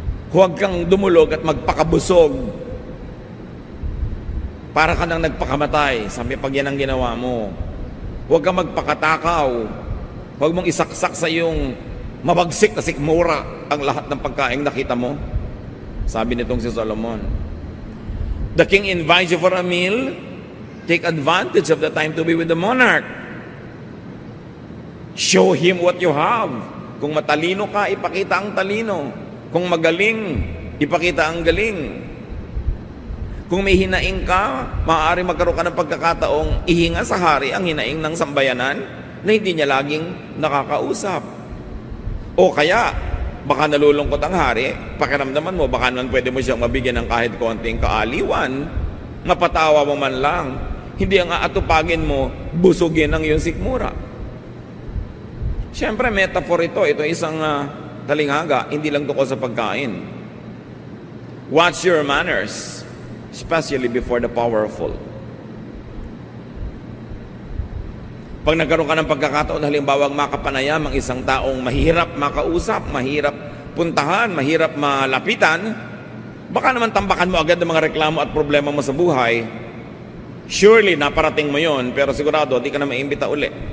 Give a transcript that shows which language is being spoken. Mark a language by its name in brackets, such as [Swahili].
[Filipino] Huwag kang dumulog at magpakabusog para ka nang nagpakamatay. Sabi pag yan ang ginawa mo. Huwag kang magpakatakaw. Huwag mong isaksak sa iyong mabagsik na sikmura ang lahat ng pagkain nakita mo. Sabi nitong si Solomon. [English] The king invites you for a meal. Take advantage of the time to be with the monarch. Show him what you have. [Filipino] Kung matalino ka, ipakita ang talino. Kung magaling, ipakita ang galing. Kung may hinaing ka, maaari magkaroon ka ng pagkakataong ihinga sa hari ang hinaing ng sambayanan na hindi niya laging nakakausap. O kaya, baka nalulungkot ang hari, pakiramdaman mo, baka naman pwede mo siyang mabigyan ng kahit konting kaaliwan, mapatawa mo man lang, hindi ang aatupagin mo, busugin ang iyong sikmura. Siyempre, metaphor ito isang talinghaga, hindi lang tungkol sa pagkain. [English] Watch your manners, especially before the powerful. [Filipino] Pag nagkaroon ka ng pagkakataon, halimbawa makapanayam ang isang taong mahirap makausap, mahirap puntahan, mahirap malapitan, baka naman tambakan mo agad ang mga reklamo at problema mo sa buhay. Surely, naparating mo yon, pero sigurado, di ka na maimbita uli.